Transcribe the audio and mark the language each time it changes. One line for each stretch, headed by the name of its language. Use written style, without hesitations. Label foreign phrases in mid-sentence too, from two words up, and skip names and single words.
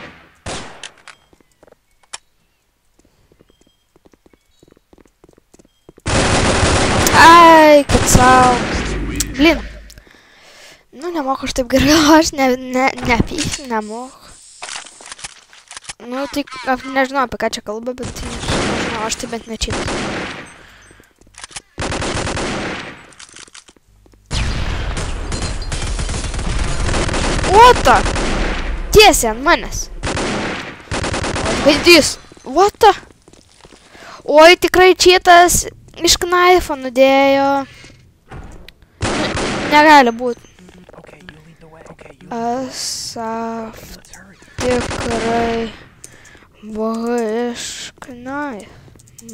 Lithuanian: Ai, kaip sau. Blin. Nu, nemoku aš taip gerai, aš nepysiu, nemoku. Nu, tai aš nežinau, apie ką čia kalba, bet nežinau, aš tai bent nečiau.
English: What the?
Lithuanian: Tiesiai ant manęs. Gaidys.
English: What the?
Lithuanian: Oi, tikrai šitas iš knaifo nudėjo. Negali būti. Asaf tikrai buvo iš knaifo.